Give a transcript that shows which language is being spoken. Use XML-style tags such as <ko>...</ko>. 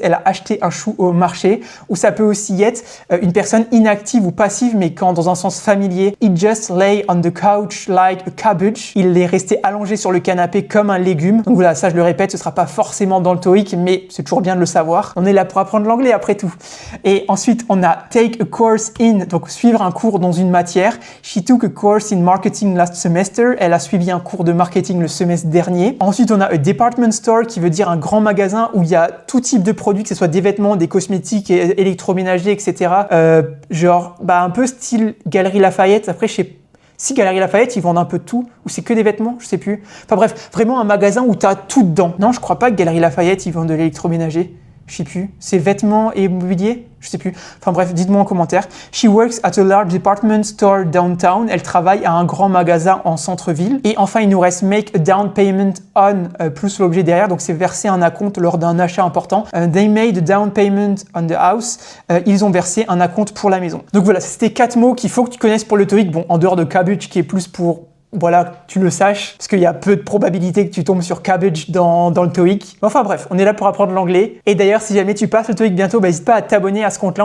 <fr>Elle a acheté un chou au marché. Ou ça peut aussi être une personne inactive ou passive, mais quand dans un sens familier.</fr> <en>He just lay on the couch like a cabbage.</en> <fr>Il est resté allongé sur le canapé comme un légume. Donc voilà, ça je le répète, ce sera pas forcément dans le TOEIC, mais c'est toujours bien de le savoir. On est là pour apprendre l'anglais après tout. Et ensuite, on a</fr> <en>take a course in,</en> <fr>donc suivre un cours dans une matière.</fr> <en>She took a course in marketing last semester.</en> <fr>Elle a suivi un cours de marketing le semestre dernier. Ensuite, on a a department store qui veut dire un grand magasin où il y a tout type de produits, que ce soit des vêtements, des cosmétiques, électroménagers, etc. Genre, un peu style Galerie Lafayette. Après, je sais si Galerie Lafayette, ils vendent un peu de tout, ou c'est que des vêtements, je sais plus. Enfin bref, vraiment un magasin où t'as tout dedans. Non, je crois pas que Galerie Lafayette, ils vendent de l'électroménager. Je sais plus. C'est vêtements et mobilier? Je sais plus. Enfin bref, dites-moi en commentaire.</fr> <en>She works at a large department store downtown.</en> <fr>Elle travaille à un grand magasin en centre-ville. Et enfin, il nous reste</fr> <en>make a down payment on</en> <fr>plus l'objet derrière. Donc c'est verser un acompte lors d'un achat important.</fr> <en>They made a down payment on the house.</en> <fr>Ils ont versé un acompte pour la maison. Donc voilà, c'était 4 mots qu'il faut que tu connaisses pour le TOEIC. Bon, en dehors de cabbage qui est plus pour... Voilà, tu le saches, parce qu'il y a peu de probabilité que tu tombes sur cabbage dans le TOEIC. Enfin bref, on est là pour apprendre l'anglais. Et d'ailleurs, si jamais tu passes le TOEIC bientôt, n'hésite pas à t'abonner à ce compte-là.</fr>